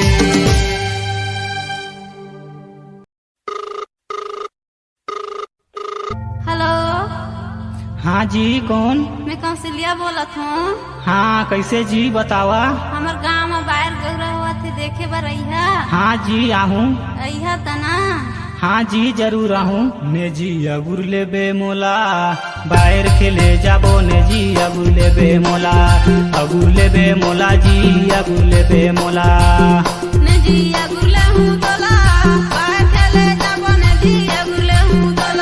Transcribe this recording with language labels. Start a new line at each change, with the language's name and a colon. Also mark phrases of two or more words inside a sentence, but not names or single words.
Chhattisgarhi: हेलो। हाँ जी, कौन? मैं कौशल्या बोलत हूँ। हाँ, कैसे जी बतावा? हमार गाँव में बाहर गौरा हुआ थे देखे बर अइहा। हाँ जी आहूँ। अइहा तना। हाँ जी जरूर आहूँ। ने जी अगुर ले बे मोला, बाहर खेले जाबो ने जी अगुर ले बे मोला। अगुर ले बे मोला जी, अगुर ले बे मोला। ने जी अगुर ले हूँ तोला, बाहर खेले जाबो ने जी अगुर ले हूँ तोला।